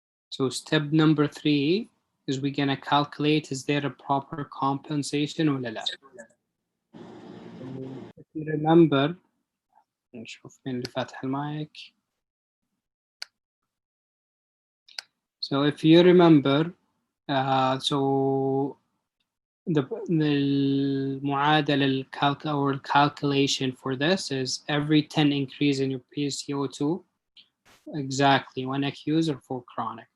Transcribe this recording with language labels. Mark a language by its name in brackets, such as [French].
[English] So step number 3 is we're gonna calculate, is there a proper compensation or لا. So if you remember, [Arabic] نشوف مين اللي فاتح المايك. [English] So if you remember, so the المعادلة or calculation for this is every 10 increase in your PCO2, exactly 1 acute or 4 chronic.